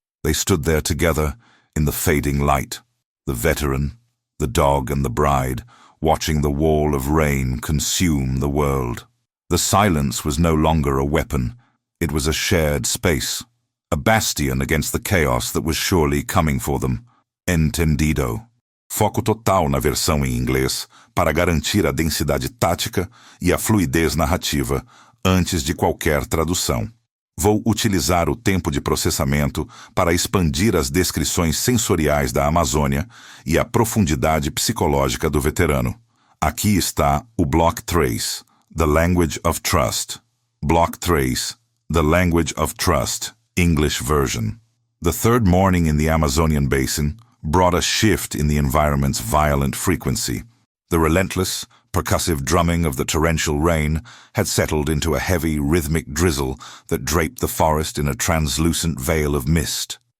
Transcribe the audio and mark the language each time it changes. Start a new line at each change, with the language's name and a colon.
English: They stood there together in the fading light, the veteran, the dog and the bride, watching the wall of rain consume the world. The silence was no longer a weapon. It was a shared space, a bastion against the chaos that was surely coming for them.
Portuguese: Entendido. Foco total na versão em inglês para garantir a densidade tática e a fluidez narrativa antes de qualquer tradução. Vou utilizar o tempo de processamento para expandir as descrições sensoriais da Amazônia e a profundidade psicológica do veterano. Aqui está o Block Trace, The Language of Trust.
English: Block Trace, The Language of Trust, English version. The third morning in the Amazonian basin brought a shift in the environment's violent frequency. The relentless, percussive drumming of the torrential rain had settled into a heavy, rhythmic drizzle that draped the forest in a translucent veil of mist.